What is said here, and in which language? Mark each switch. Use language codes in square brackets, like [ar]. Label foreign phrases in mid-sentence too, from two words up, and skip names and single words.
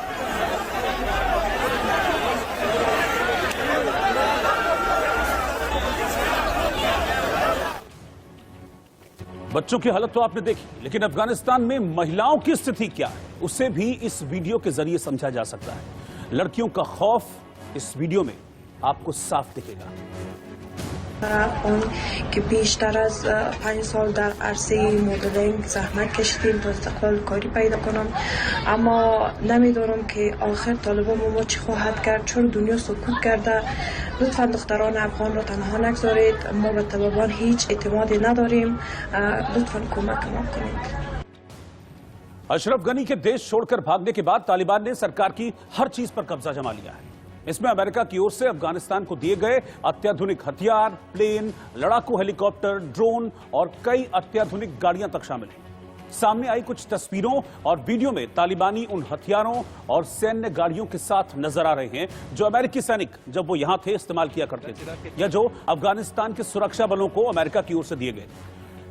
[hi] बच्चों की हालत तो आपने देखी, लेकिन अफगानिस्तान में महिलाओं की स्थिति क्या है उसे भी इस वीडियो के जरिए समझा जा सकता है। लड़कियों का खौफ इस वीडियो में आपको साफ दिखेगा। [fa] اون که بیشتر از 5 سال در عرصه مدلینگ زحمت کشیدیم تا استقلال کاری پیدا کنم، اما نمیدونم که آخر طالبان ما چی خواهد کرد، چون دنیا سکوت کرده. لطفا دختران افغان را تنها نگذارید، ما به طالبان هیچ اعتمادی نداریم، لطفا کمک ما کنید. [hi] अशरफ गनी के देश छोड़कर भागने के बाद तालिबान ने सरकार की हर चीज पर कब्जा जमा लिया है। इसमें अमेरिका की ओर से अफगानिस्तान को दिए गए अत्याधुनिक हथियार, प्लेन, लड़ाकू हेलीकॉप्टर, ड्रोन और कई अत्याधुनिक गाड़ियां तक शामिल हैं। सामने आई कुछ तस्वीरों और वीडियो में तालिबानी उन हथियारों और सैन्य गाड़ियों के साथ नजर आ रहे हैं जो अमेरिकी सैनिक जब वो यहां थे इस्तेमाल किया करते थे, या जो अफगानिस्तान के सुरक्षा बलों को अमेरिका की ओर से दिए गए।